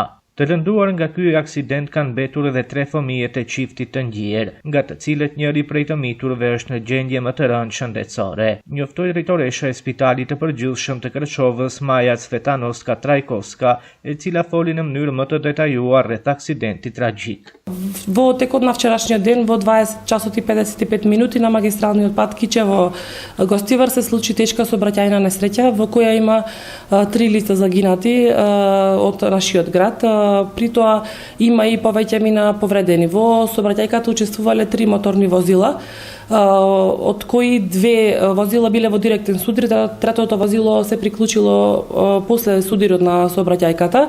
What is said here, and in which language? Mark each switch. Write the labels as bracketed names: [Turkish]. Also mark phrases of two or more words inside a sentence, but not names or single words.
[Albanian] Të lënduar nga ky aksident kanë mbetur edhe 3 fëmijët e çiftit të ndjer, nga të cilët njëri prej të miturve është në gjendje më të rëndë shëndetësore. Njoftoi drejtoresha e Spitalit të Përgjithshëm të Kërçovës, Maja Cvetanovska Trajkovska, e cila foli në mënyrë më të detajuar rreth aksidentit tragjik. [Macedonian] Во текот на вчерашниот ден во 20 часот и 55 минути на магистралниот пат Киче во Гостивар се случи тешка сообраќајна несреќа во која има 3 лица загинати од нашиот град. При тоа има и повеќе мина повредени. Во сообраќајката учествувале 3 моторни возила, од кои 2 возила биле во директен судир, третото возило се приклучило после судирот на сообраќајката.